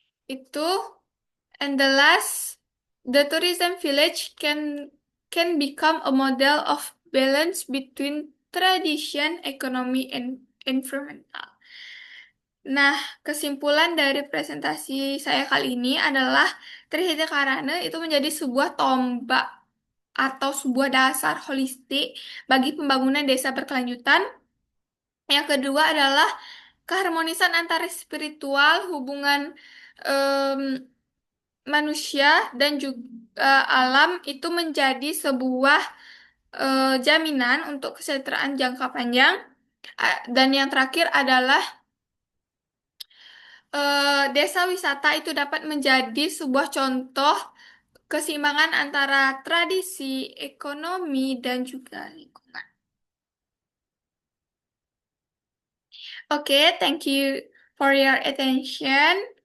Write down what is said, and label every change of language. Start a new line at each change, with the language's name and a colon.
English: Itu, and the last, the tourism village can become a model of balance between tradition, economy, and environmental.
Indonesian: Nah, kesimpulan dari presentasi saya kali ini adalah Trihita Karana itu menjadi sebuah tombak atau sebuah dasar holistik bagi pembangunan desa berkelanjutan. Yang kedua adalah keharmonisan antara spiritual, hubungan em, manusia dan juga alam itu menjadi sebuah jaminan untuk kesejahteraan jangka panjang. Dan yang terakhir adalah Desa wisata itu dapat menjadi sebuah contoh keseimbangan antara tradisi, ekonomi, dan juga lingkungan.
English: Okay, thank you for your attention.